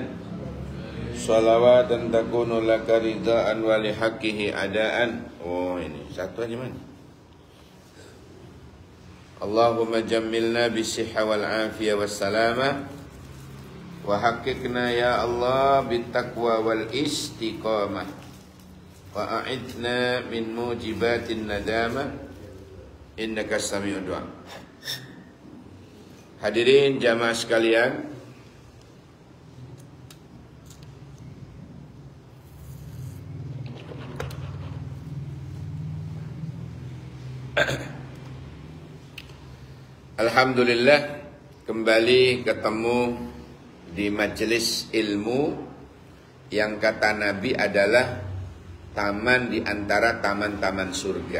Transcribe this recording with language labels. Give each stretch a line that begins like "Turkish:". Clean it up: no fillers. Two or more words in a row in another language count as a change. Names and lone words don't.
Arabic: صلاة تكون لك رضاء ولحقه أداء.
Indonesian: Oh, ini satu aja mana?
Arabic: اللهم جملنا بالصحة والعافية والسلامة. وحققنا يا الله بالتقوى والاستقامة. وأعذنا من موجبات الندامة. إنك سميع الدعاء.
Indonesian: Hadirin jamaah sekalian, alhamdulillah kembali ketemu di majelis ilmu yang kata Nabi adalah taman di antara taman-taman surga.